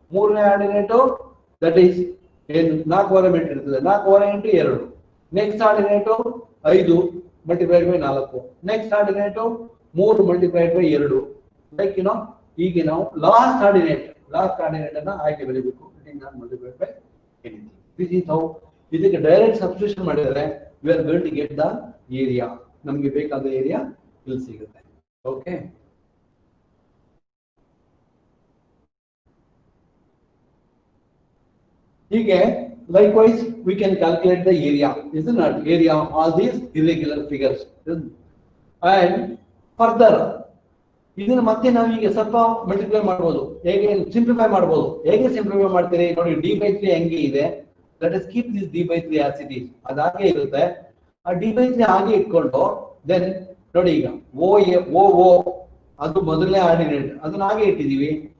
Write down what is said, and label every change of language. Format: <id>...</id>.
<kn>ಮೂರನೇ ಆರ್ಡಿನೇಟು that is ಏನು 4.5 minute ಇರ್ತದೆ, 4.5 into 2. Next ಆರ್ಡಿನೇಟು 5 multiplied by 4. Next ಆರ್ಡಿನೇಟು 3 multiplied by 2. Like ಈಗ ನಾವು ಲಾಸ್ಟ್ ಆರ್ಡಿನೇಟ್ ಅನ್ನ ಆಯ್ಕೆ ಬರೀಬೇಕು.</kn> <en>Multiplied by anything. This is how.</en> <kn>ಇದಕ್ಕೆ ಡೈರೆಕ್ಟ್ ಸಬ್ಸ್ಟಿಟ್ಯೂಷನ್ ಮಾಡಿದರೆ</kn> <en>we are going to get the area.</en> <kn>ನಮಗೆ ಬೇಕಾದ ಏರಿಯಾ ಇಲ್ಲಿ ಸಿಗುತ್ತೆ. ಓಕೆ, ಹೀಗೆ</kn> <en>likewise we can calculate the area, isn't it? Area of all these irregular figures.</en> <kn>And further ಇದನ್ನ ಮತ್ತೆ ನಾವು ಈಗ ಸ್ವಲ್ಪ ಮಲ್ಟಿಪ್ಲೈ ಮಾಡಬಹುದು. ಹೇಗೆ ಸಿಂಪ್ಲಿಫೈ ಮಾಡಬಹುದು? ಹೇಗೆ ಸಿಂಪ್ಲಿಫೈ ಮಾಡ್ತೀರಿ ನೋಡಿ.</kn> <en>D/3</en> <kn>ಹೆಂಗೆ ಇದೆ,</kn> <en>let us keep this D/3 as it is.</en> <kn>ಅದಾಗೆ ಇರುತ್ತೆ. ಆ D/3 ಹಾಗೆ ಇಟ್ಕೊಂಡು ದೆನ್ ನೋಡಿ, ಈಗ O ಅದು ಮೊದಲನೇ ಆರ್ಡಿನೇಟ್, ಅದನ್ನ ಹಾಗೆ ಇಟ್ಟಿದೀವಿ.</kn>